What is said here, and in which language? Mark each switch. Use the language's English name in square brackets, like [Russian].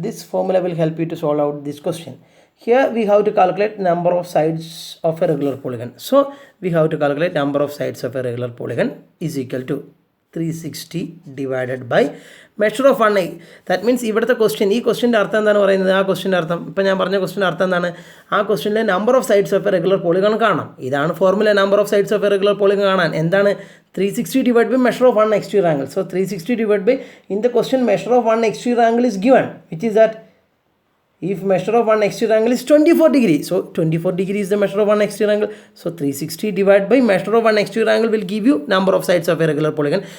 [English] This formula will help you to solve out this question. Here we have to calculate number of sides of a regular polygon. So we have to calculate number of sides of a regular polygon is equal to 360 divided by measure of 1. That means [Malayalam] ഇവിടുത്തെ question, ഈ ക്വസ്റ്റ്യൻ്റെ അർത്ഥം എന്താണ് പറയുന്നത്? ആ ക്വസ്റ്റ്യൻ്റെ അർത്ഥം, ഇപ്പം ഞാൻ പറഞ്ഞ ക്വസ്റ്റ്യൻ്റെ അർത്ഥം എന്താണ്? ആ ക്വസ്റ്റ്യനിലെ number of sides of A regular polygon കാണാം. ഇതാണ് formula, number of sides of A regular polygon കാണാൻ. എന്താണ്? [English] 360 divided by measure of one exterior angle. So 360 divided by, in the question measure of one exterior angle is given, which is that if measure of one exterior angle is 24 degree, so 24 degree is the measure of one exterior angle. So 360 divided by measure of one exterior angle will give you number of sides of a regular polygon.